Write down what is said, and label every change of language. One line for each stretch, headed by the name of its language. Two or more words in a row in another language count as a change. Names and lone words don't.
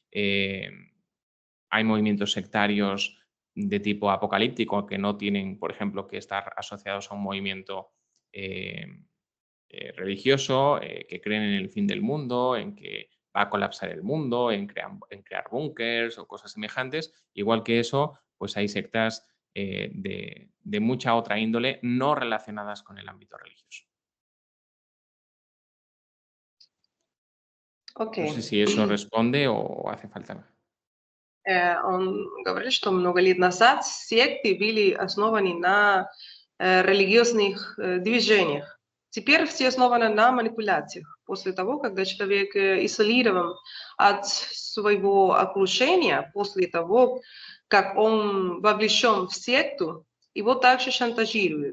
Spanish: Hay movimientos sectarios de tipo apocalíptico que no tienen, por ejemplo, que estar asociados a un movimiento religioso, que creen en el fin del mundo, en que va a colapsar el mundo, en crear búnkers o cosas semejantes. Igual que eso, pues hay sectas de mucha otra índole no relacionadas con el ámbito religioso. Okay. No sé si eso responde o hace falta más.
Russian: Он говорит, что много лет назад секты были основаны на религиозных движениях. Теперь все основано на манипуляциях. После того, когда человек изолирован от своего окружения, после того, как он вовлечен в секту, его также шантажируют.